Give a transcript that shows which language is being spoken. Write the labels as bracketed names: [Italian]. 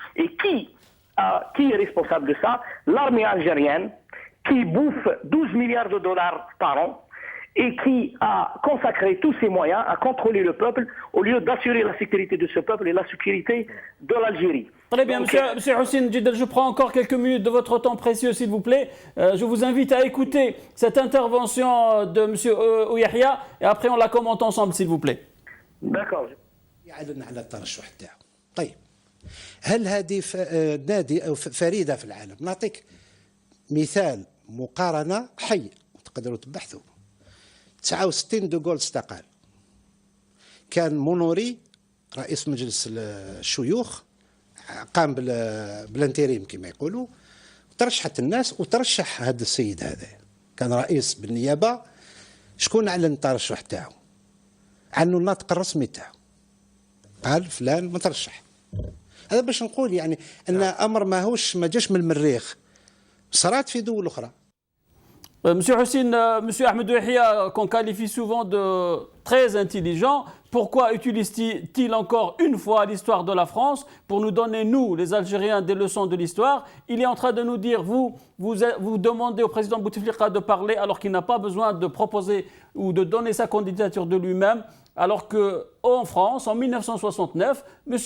[French] Et qui est responsable de ça? L'armée algérienne, qui bouffe 12 milliards de dollars par an et qui a consacré tous ses moyens à contrôler le peuple au lieu d'assurer la sécurité de ce peuple et la sécurité de l'Algérie. Très bien, monsieur Houssine Djidel, je prends encore quelques minutes de votre temps précieux, s'il vous plaît. Je vous invite à écouter cette intervention de monsieur Yahya et après on la commente ensemble, s'il vous plaît. D'accord. [Arabic] يعلن على الترشح تاعو. طيب هل هذه نادي او فريده في العالم؟ نعطيك مثال مقارنه حي تقدروا تبحثوا. 69 دوغول استقال. كان مونوري رئيس مجلس الشيوخ قام بالانتريم كما يقولوا، ترشحت الناس وترشح هذا السيد هذا كان رئيس بالنيابه. شكون اعلن الترشح تاعو؟ عنه الناطق الرسمي تاعو، قال فلان مترشح. هذا باش نقول يعني ان امر ما جاش من المريخ، صارت في دول اخرى. [French] Monsieur Houssine, monsieur Ahmedou Yahya, qu'on qualifie souvent de très intelligent, pourquoi utilise-t-il encore une fois l'histoire de la France pour nous donner, nous, les Algériens, des leçons de l'histoire? Il est en train de nous dire, vous demandez au président Bouteflika de parler alors qu'il n'a pas besoin de proposer ou de donner sa candidature de lui-même, alors qu'en France, en 1969, M.